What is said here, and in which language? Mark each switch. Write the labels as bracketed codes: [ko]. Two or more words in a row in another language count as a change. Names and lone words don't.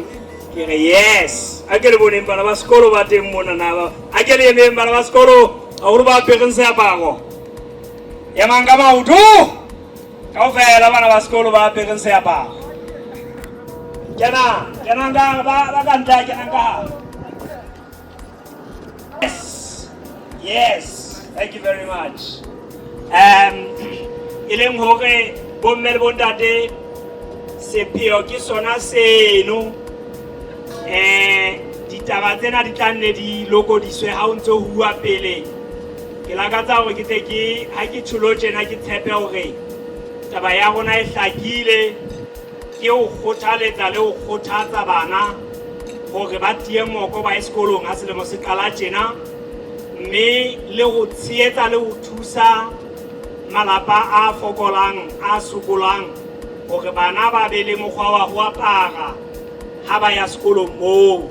[st] Ke re yes, a ke le boneng bana ba sekolo ba teng mona na, a ke le emeng bana ba sekolo a hore ba apereng seaparo ya manga maoto kaofela, bana ba sekolo ba apereng seaparo. Kenang ka ba ka ntle, kenang ka [en] yes, thank you very much. [st] E leng hore bomme le bontate sepheo ke sona seno. Ditaba tsena di tla nne di lokodiswe ha o ntse ho bua pele. Ke lakatsa hore ke tle ke ha ke tsholo tjena ke tshepe hore taba ya rona e hlakile, ke ho kgothaletsa le ho kgothatsa bana hore ba tie moko ba sekolong ha selemo se qala tjena, mme le ho tshehetsa le ho thusa malapa a fokolang, a sokolang, hore bana ba be le mokgwa wa ho apara ha ba ya sekolong moo.